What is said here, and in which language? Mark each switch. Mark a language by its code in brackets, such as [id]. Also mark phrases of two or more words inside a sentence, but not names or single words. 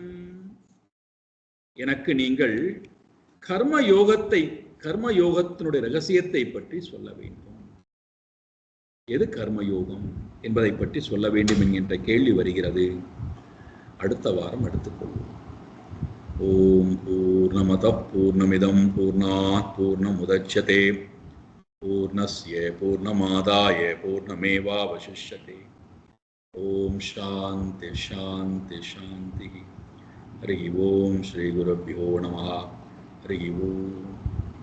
[ta] எனக்கு நீங்கள் கர்மயோகத்தினுடைய ரகசியத்தை பற்றி சொல்ல வேண்டும். எது கர்மயோகம் என்பதை பற்றி சொல்ல வேண்டும் என்கின்ற கேள்வி வருகிறது. அடுத்த வாரம் எடுத்துக்கொள்வோம். [sa] ओम् पूर्णमदः पूर्णमिदम् पूर्णात् पूर्णमुदच्यते पूर्णस्य पूर्णमादाय पूर्णमेवावशिष्यते. ओम् शान्ति शान्ति शान्ति. हरि ओम् श्री गुरुभ्यो नमः. हरि ओम्.